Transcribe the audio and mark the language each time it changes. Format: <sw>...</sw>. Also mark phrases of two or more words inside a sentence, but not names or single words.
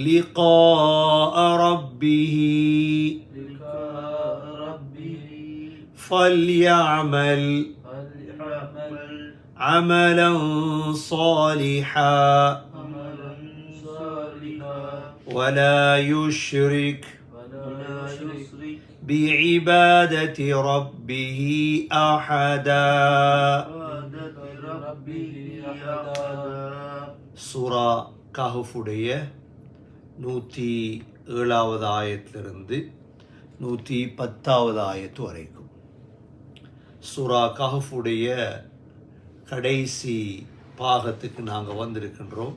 <ar>لقاء ربه فليعمل عملا صالحا ولا يشرك بعبادة ربه أحدا.</ar> <ta>சூரா கஹ்ஃபுடைய 107வது ஆயத்திலிருந்து 110வது ஆயத்து வரைக்கும் சூரா கஹ்ஃபுடைய கடைசி பாகத்துக்கு நாங்கள் வந்திருக்கின்றோம்.</ta>